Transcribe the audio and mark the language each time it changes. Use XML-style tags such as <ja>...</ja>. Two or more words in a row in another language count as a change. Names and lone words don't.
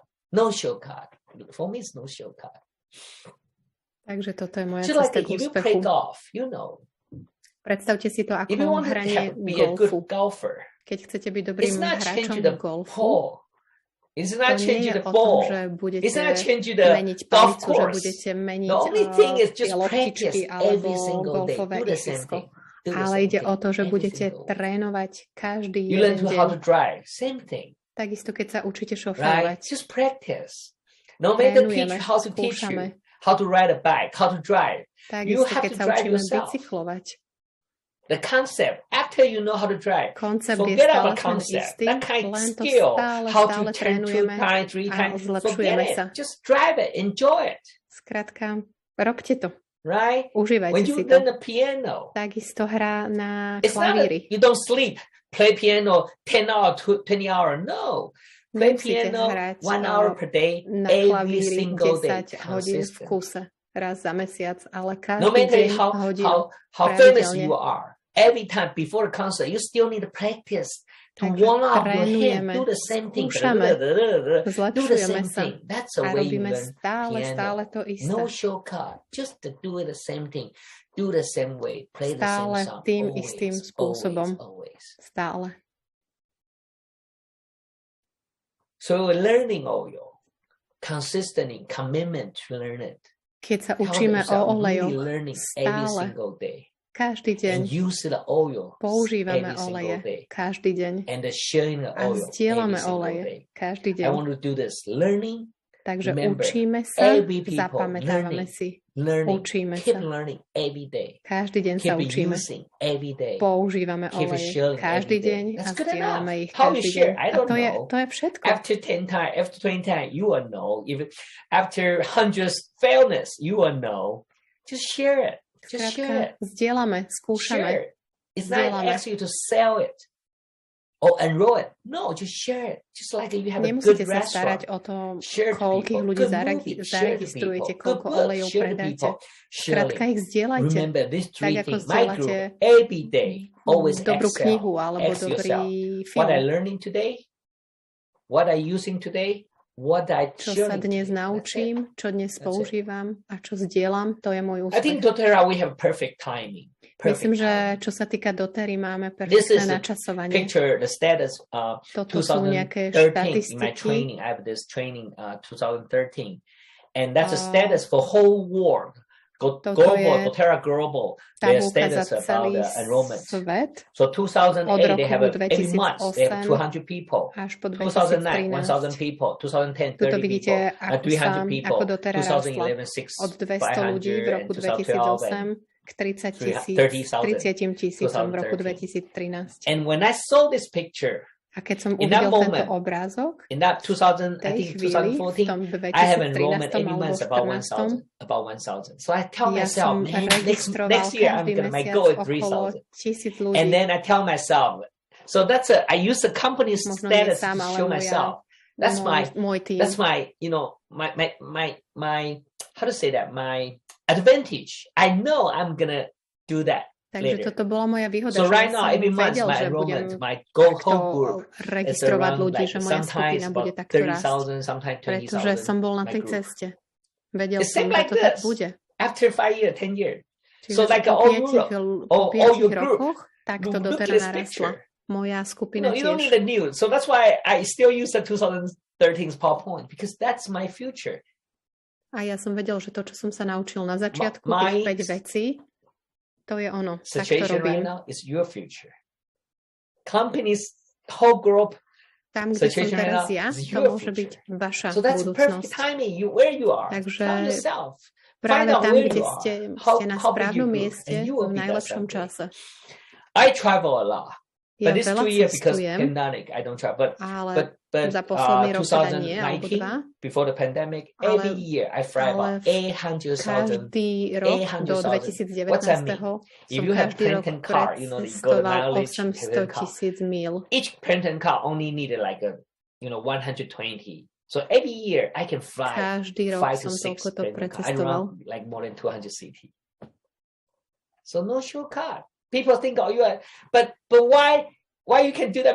<en>No shortcut. For me, it's no shortcut.</en> <sk>Takže toto je moja cesta k úspechu. Predstavte si to ako hranie golfu. Keď chcete byť dobrým hráčom golfu, to nie je o tom, že budete meniť palicu, že budete meniť tie loptičky alebo golfové ihrisko. Ale ide o to, že budete trénovať každý jeden deň. Takisto, keď sa učíte šoférovať. Trénujeme, skúšame. Takisto, keď sa učíme bicyklovať.</sk> <en>The concept, after you know how to drive, forget about concept. That kind of skill, how to turn 2 times, 3 times, forget it. Just drive it, enjoy it.</en> <sk>Skrátka, robte to.</sk> <en>Right?</en> <sk>Užívajte</sk> <en>when you</en> <sk>si</sk> <en>learn</en> <sk>to.</sk> <en>The piano,</en> <sk>takisto hrá na klavíri.</sk> <en>You don't sleep, play piano 10 hours, 20 hours, no. Play piano 1 hour per day, every single day.</en> <sk>10 hodín v kuse, raz za mesiac, ale každý deň hodinu.</sk> <en>How famous you are. Every time before the concert, you still need to practice to warm up your hand. Do the same thing. Do the same thing. That's the way you learn piano. No shortcut. Just to do it the same thing. Do the same way. Play the same song.</en> <sk>Tým istým spôsobom. Stále.</sk> <en>So learning oil consistently commitment to learn it.</en> <sk>Keď sa učíme o olejoch stále, každý deň používame oleje každý deň a zdieľame oleje každý deň. Takže učíme sa, zapamätávame si, učíme sa. Každý deň sa učíme. Používame oleje každý deň a zdieľame ich každý deň. A to je všetko.</sk> <en>After 20 times, you will know. After hundreds failness, you will know. Just share it. Just share it.</en> <sk>Zdieľame, skúšame.</sk> <en>It's not asking you to sell it. or enroll it. No, just share it. Just like you have a good restaurant.</en> <sk>Nemusíte sa starať o to, koľkých ľudí zaregistrujete, koľko olejov predáte. Skrátka ich zdieľajte. Tak ako zdieľate dobrú knihu alebo dobrý film.</sk> <en>What I learning today, what I using today, what I</en> <sk>čo sa dnes naučím, čo dnes používam a čo zdieľam, to je môj úspech.</sk> <en>I think dōTERRA we have perfect timing.</en> <sk>Myslím, že čo sa týka dōTERRY, máme perfektné načasovanie.</sk> <en>Picture the status</en> <sk>toto sú nejaké štatistiky.</sk> <en>In my training, I have this training 2013. And that's a status for whole world. Global, dōTERRA Global, their status about the enrollment.</en> <sk>Svet.</sk> <en>So 2008, they have every month, they have 200 people. 2009, 1,000 people. 2010, 30 people.</en> <sk>300 people. 2011, 600 ľudí v roku 2008. K 30 tisícom v roku 2013.</sk> <en>And when I saw this picture,</en> <sk>a keď som uvidel tento obrázok,</sk> <en>in that 2014, I have enrollment every month about 1,000. So I tell myself, man, next year I'm going to go at 3,000. And then I tell myself, so I use the company's status to show myself. That's my, you know, my how to say that, my advantage. I know I'm going to do that.</en> <sk>Takže toto bola moja výhoda,</sk> <en>so</en> <sk>že</sk> <en>right now,</en> <sk>som vedel, že budem registrovať ľudí, že moja skupina bude takto rásť. Pretože som bol na tej ceste. Vedel som, že to tak bude.</sk> <en>After 5 years, 10 years.</en> <sk>Čiže po 5 rokoch takto dōTERRA narastla. Moja skupina tiež.</sk> <en>You don't need a new. So that's why I still use the 2013's PowerPoint, because that's my future.</en> <sk>A ja som vedel, že to, čo som sa naučil na začiatku, tých 5 vecí, to je ono. Tak to robím.</sk> <en>Right now is your future. Companies, whole group,</en> <sk>tam, kde som teraz ja, to môže byť vaša budúcnosť. Takže práve tam, kde ste na správnom mieste, v najlepšom čase.</sk> <en>I travel a lot.</en> <sk>Ja</sk> <en>but this 2 years because pandemic, I don't travel.</en> <sk>But za posledný rok teda nie, alebo 2.</sk> <en>Before the pandemic, every year I fly about 800,000.</en> <sk>Každý rok do 2019. Som každý rok precestoval 800,000 míl.</sk> <en>Each Princeton car only needed like 120. So every year I can fly 5 to 6 Princeton car. I run like more than 200 cities. So no shortcut. People think, you are, but why you can do that?</en>